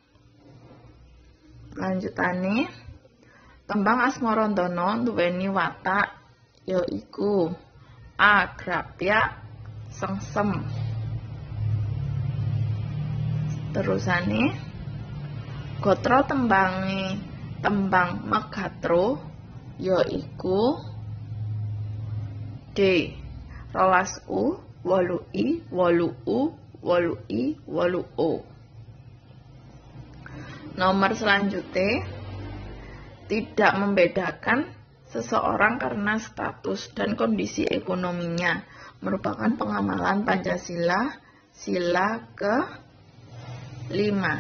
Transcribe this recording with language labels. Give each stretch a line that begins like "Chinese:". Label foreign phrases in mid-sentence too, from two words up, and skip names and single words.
Javanese: Lanjutane, tembang Asmarandana duweni watak yaiku A. Grapyak Sengsem. Terusane, gotra tembang Megatro yaiku D. 12U, 8I, 8U, 8I, 8O.
Indonesian: Nomor selanjutnya, tidak membedakan seseorang karena status dan kondisi ekonominya merupakan pengamalan Pancasila sila ke-5.